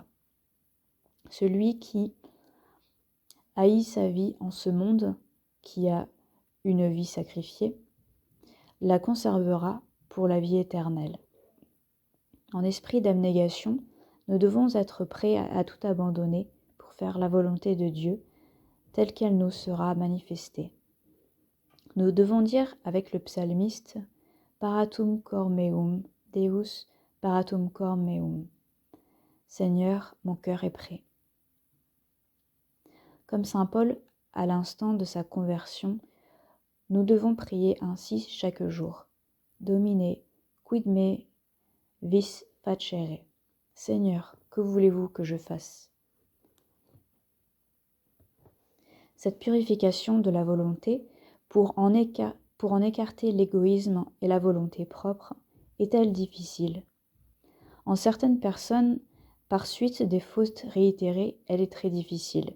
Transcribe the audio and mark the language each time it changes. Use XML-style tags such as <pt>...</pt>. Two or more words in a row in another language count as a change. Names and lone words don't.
<fr>Celui qui haït sa vie en ce monde, qui a une vie sacrifiée, la conservera pour la vie éternelle. » En esprit d'abnégation, nous devons être prêts à tout abandonner pour faire la volonté de Dieu, telle qu'elle nous sera manifestée. Nous devons dire avec le psalmiste «</fr> <la>Paratum cor meum, Deus, paratum cor meum</la> <fr>» « Seigneur, mon cœur est prêt ». Comme saint Paul, à l'instant de sa conversion, nous devons prier ainsi chaque jour.</fr> <la>Domine, quid me vis facere.</la> <fr>Seigneur, que voulez-vous que je fasse? Cette purification de la volonté, pour en écarter l'égoïsme et la volonté propre, est-elle difficile? En certaines personnes, par suite des fautes réitérées, elle est très difficile.</fr>